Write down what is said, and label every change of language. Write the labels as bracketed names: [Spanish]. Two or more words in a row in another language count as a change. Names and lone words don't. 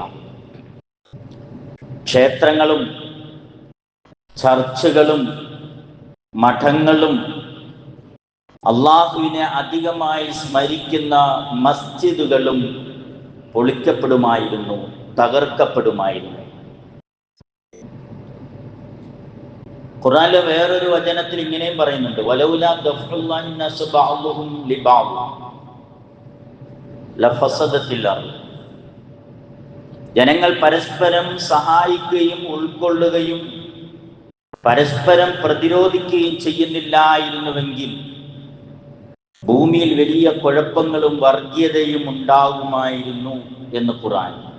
[Malayalam] ക്ഷേത്രങ്ങളും ചർച്ചുകളും മഠങ്ങളും അള്ളാഹുവിനെ അധികമായി സ്മരിക്കുന്ന മസ്ജിദുകളും പൊളിക്കപ്പെടുമായിരുന്നു, തകർക്കപ്പെടുമായിരുന്നു. ഖുർആനിലെ വേറൊരു വചനത്തിൽ ഇങ്ങനെയും പറയുന്നുണ്ട്, [Arabic] ولولا دفع الله الناس بعضهم لبعض لفسدت الارض. [Malayalam] ജനങ്ങൾ പരസ്പരം സഹായിക്കുകയും ഉൾക്കൊള്ളുകയും പരസ്പരം പ്രതിരോധിക്കുകയും ചെയ്യുന്നില്ലായിരുന്നുവെങ്കിൽ ഭൂമിയിൽ വലിയ കുഴപ്പങ്ങളും വർഗീയതയും ഉണ്ടാകുമായിരുന്നു എന്ന് ഖുർആൻ.